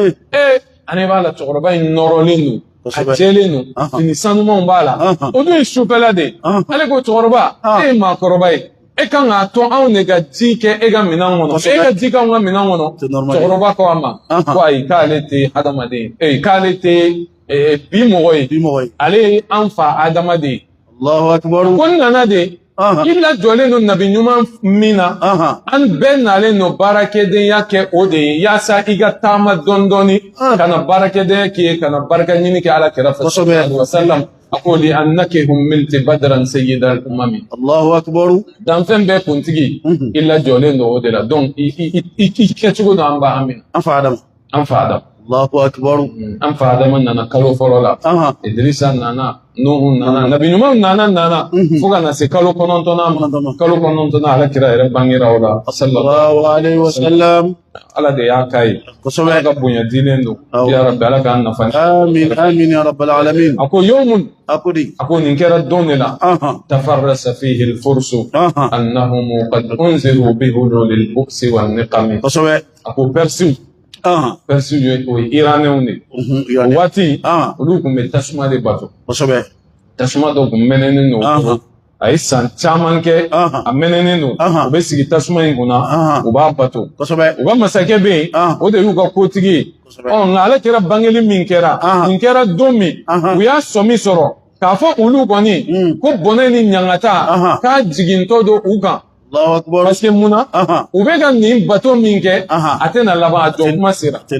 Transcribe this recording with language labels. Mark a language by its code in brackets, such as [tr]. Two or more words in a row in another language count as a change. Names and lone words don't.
[bm] a ɲɛ b'a la cɛkɔrɔba in nɔrɔlen don a jɛlen don fini sanumanw b'a la o dun ye sufɛla de ye ale ko cɛkɔrɔba e ye maakɔrɔba ye e kan k'a to anw de ka ji kɛ e ka minɛn kɔnɔ e ka ji k'anw ka minɛn kɔnɔ cɛkɔrɔba ko a ma ko ayi k'ale tɛ hadamaden ye k'ale tɛ bi mɔgɔ ye ale ye an fa adamaden ye ko n nana de i lajɔlen don nabi ɲuman min na an bɛɛ nalen don baarakɛdenya kɛ o de ye yaasa i ka taama dɔɔni dɔɔni ka na baarakɛdenya k'i ye ka na barika ɲini kɛ ala kɛrɛ fɛ sallallahu [ar] عليه وسلم [bm] a ko [ar] لأنك حملت بدرا سيد الأمم الله أكبر [bm] danfɛn bɛɛ kuntigi i lajɔlen don o de la donc i kɛcogo don an b'a amina an fa Adam [ar] الله أكبر [bm] an fa Adam nana kalo fɔlɔ la Idrisa nana Nuhu nana nabi ɲuman nana fo ka na se kalo 9nan ma kalo 9nan ala kira yɛrɛ bangera o la [ar] صلى الله عليه وسلم [bm] ala de y'a k'a ye kosɛbɛ ka bonya dilen don [ar] يا ربي [bm] ala k'an nafa [ar] آمين يا رب العالمين [bm] a ko yawmun a ko nin kɛra don de la [ar] تفرس فيه الفرس أنهم قد أنذروا بحلول البؤس والنقم [bm] kosɛbɛ a ko Persiw ye o ye iranɛnw de o waati olu tun bɛ tasuma de bato tasuma dɔ tun mɛnɛnen don a ye san caman kɛ a mɛnɛnen don u bɛ sigi tasuma in kunna u b'a bato u ka masakɛ bɛ yen o de y'u ka kotigi ye nka ale kɛra bangeli min kɛra nin kɛra don min u y'a sɔmi sɔrɔ k'a fɔ olu kɔni ko bɔnɛ ni ɲangata k'a jigintɔ don u kan [fr] parce que [bm] munna u bɛ ka nin bato min kɛ a tɛna laban a jɔ kuma sera